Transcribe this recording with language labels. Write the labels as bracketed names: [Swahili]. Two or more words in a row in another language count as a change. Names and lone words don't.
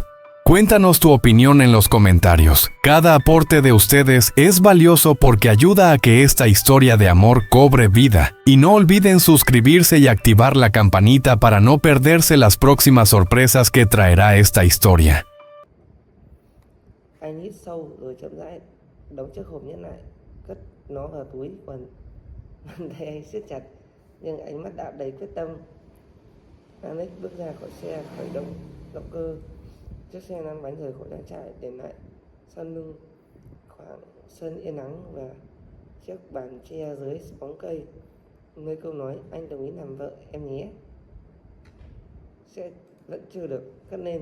[Spanish] Cuéntanos tu opinión en los comentarios. Cada aporte de ustedes es valioso porque ayuda a que esta historia de amor cobre vida. Y no olviden suscribirse y activar la campanita para no perderse las próximas sorpresas que traerá esta historia. [Vietnamese] Anh hít sâu rồi chậm rãi đóng chiếc hộp nhẫn lại, cất nó vào túi quần. Bàn tay anh siết chặt nhưng ánh mắt đã đầy quyết tâm. Alex bước ra khỏi xe, khởi động động cơ. Chiếc xe lăn bánh rời khỏi trang trại, để lại sau lưng khoảng sân yên ắng và chiếc bàn tre dưới bóng cây, nơi câu nói anh đồng ý làm vợ em nhé sẽ vẫn chưa được cất lên.